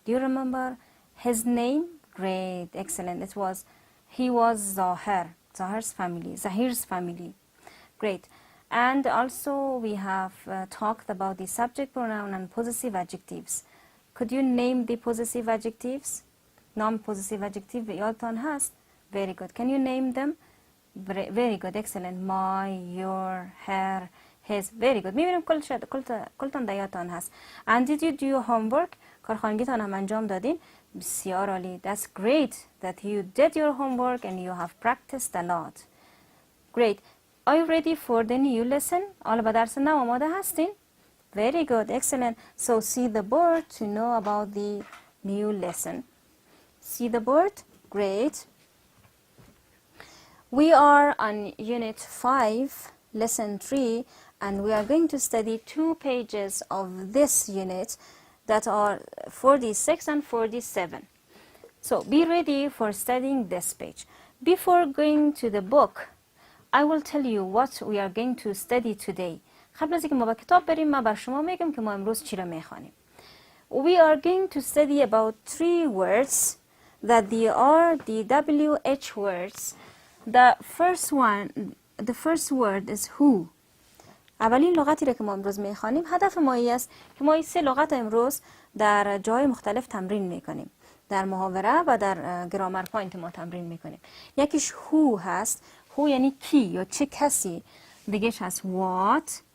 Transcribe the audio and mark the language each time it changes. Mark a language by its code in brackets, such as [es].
[en] Do you remember his name? Great, excellent. He was Zahir's family. Great. And also we have talked about the subject pronoun and possessive adjectives. Could you name the possessive adjectives? Non-possessive adjective [fa] یادتان هست? [en] Very good. Can you name them? Very good, excellent. My, your, her, his. Very good. [fa] میبینم کلتان در یادتان هست. [en] And did you do your homework? [fa] کارخانگیتان هم انجام دادین؟ بسیار عالی. [en] That's great that you did your homework and you have practiced a lot. Great. Are you ready for the new lesson? [fa] آلا به درس نو آماده هستین؟ [en] Very good, excellent. So see the board to know about the new lesson. See the board? Great. We are on Unit 5, Lesson 3, and we are going to study 2 pages of this unit that are 46 and 47. So be ready for studying this page. Before going to the book, I will tell you what we are going to study today. [fa] قبل از اینکه ما به کتاب بریم من بر شما میگم که ما امروز چی را میخوانیم. [en] We are going to study about 3 words that they are the WH words. The first word is who. [fa] اولین لغتی را که ما امروز میخوانیم هدف ما است که ما این 3 لغت امروز در جای مختلف تمرین میکنیم. در محاوره و در گرامر پوینت ما تمرین میکنیم. یکیش who هست. who یعنی کی یا چه کسی. دیگهش هست what.